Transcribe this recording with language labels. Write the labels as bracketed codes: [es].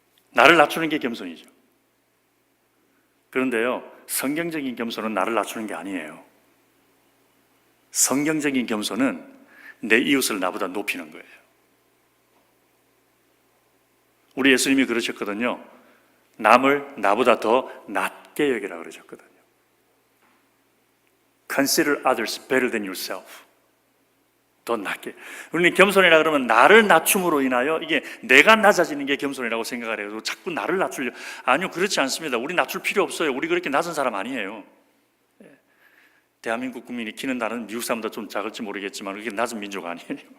[ko] 나를 낮추는 게 겸손이죠. 그런데요, 성경적인 겸손은 나를 낮추는 게 아니에요. 성경적인 겸손은 내 이웃을 나보다 높이는 거예요. 우리 예수님이 그러셨거든요. 남을 나보다 더 낮게 여기라 그러셨거든요. [en] Consider others better than yourself. [ko] 더 낮게. 우리는 겸손이라 그러면 나를 낮춤으로 인하여 이게 내가 낮아지는 게 겸손이라고 생각을 해요. 자꾸 나를 낮추려. 아니요, 그렇지 않습니다. 우리 낮출 필요 없어요. 우리 그렇게 낮은 사람 아니에요. 대한민국 국민이 키는 다른 미국 사람보다 좀 작을지 모르겠지만 그게 낮은 민족 아니에요.